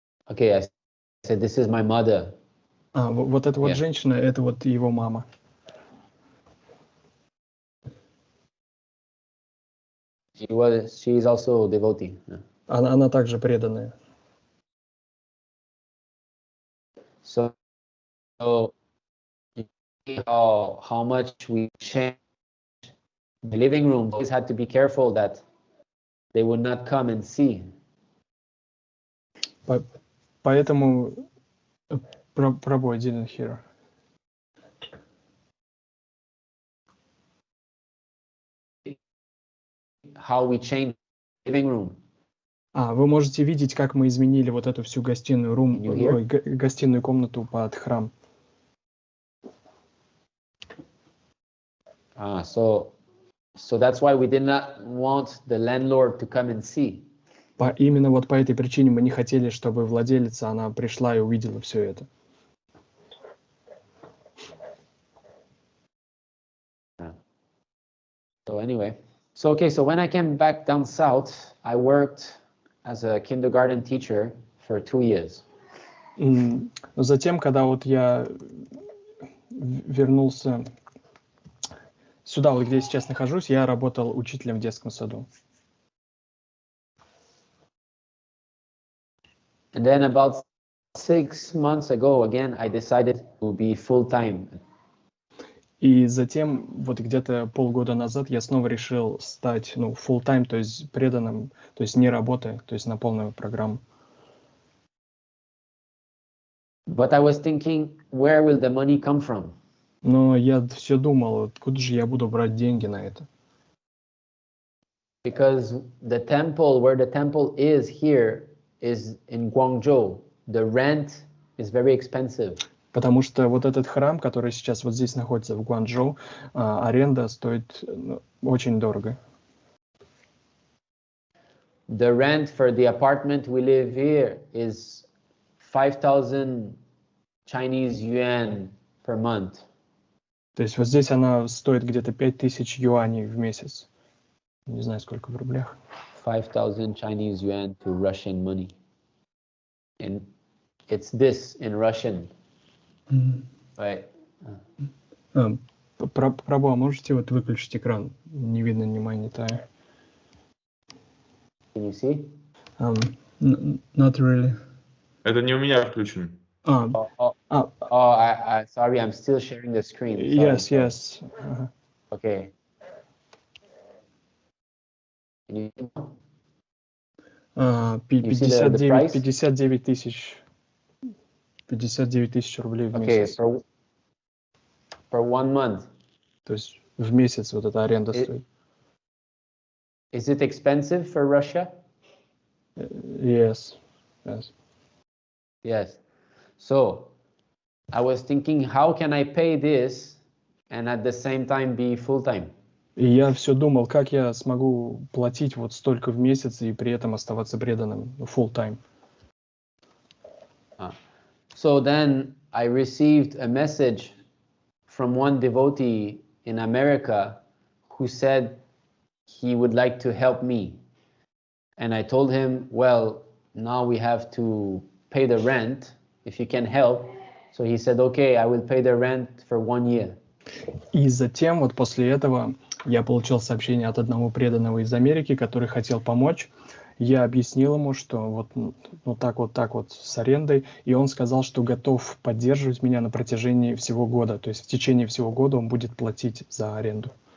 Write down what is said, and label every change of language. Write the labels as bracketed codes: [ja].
[en] Okay, I said this is my mother. [ru] Вот эта вот женщина, это вот его мама. [en] She is also a devotee. [ru] Она также преданная. [en] So you see how much we changed. The living room always had to be careful that they would not come and see. [ru] Поэтому [en] Prabhu didn't hear. How we changed the living room. [ru] Вы можете видеть, как мы изменили вот эту всю гостиную гостиную комнату под храм. [en] So that's why we did not want the landlord to come and see. [ru] Именно вот по этой причине мы не хотели, чтобы владелица, она пришла и увидела все это. [en] So anyway, so when I came back down south, I worked as a kindergarten teacher for 2 years. [ru] Но затем, когда вот я вернулся сюда, вот где я сейчас нахожусь, я работал учителем в детском саду. [en] And then about 6 months ago, again, I decided to be full-time. [ru] И затем, вот где-то полгода назад, я снова решил стать, full-time, то есть преданным, то есть не работая, то есть на полную программу. [en] But I was thinking, where will the money come from? [ru] Но я все думал, откуда же я буду брать деньги на это? [en] Because the temple, where the temple is here, is in Guangzhou. The rent is very expensive. [ru] Потому что вот этот храм, который сейчас вот здесь находится в Гуанчжоу, аренда стоит очень дорого. [en] The rent for the apartment we live here is 5,000 Chinese yuan per month. [ru] То есть вот здесь она стоит где-то 5000 юаней в месяц. Не знаю, сколько в рублях. [en] 5,000 Chinese yuan to Russian money. And it's this in Russian. Right. [ru] Прабhu, можете вот выключить экран? Не видно ни монитора. [en] Can you see? Not really. [ru] Это не у меня включен. [en] Sorry, I'm still sharing the screen. Sorry. Yes. Okay. Can you see [ru] 59 тысяч. 59 тысяч рублей в месяц. [en] Okay, for 1 month. [ru] То есть в месяц вот эта аренда стоит. [en] Is it expensive for Russia? Yes. So, I was thinking, how can I pay this and at the same time be full-time? [ru] И я все думал, как я смогу платить вот столько в месяц и при этом оставаться преданным full-time. [en] So then I received a message from one devotee in America who said he would like to help me. And I told him, well, now we have to pay the rent, if you can help. So he said, okay, I will pay the rent for 1 year. [ru] И затем, вот после этого, я получил сообщение от одного преданного из Америки, который хотел помочь. Я объяснил ему, что вот так с арендой, и он сказал, что готов поддерживать меня на протяжении всего года. То есть в течение всего года он будет платить за аренду.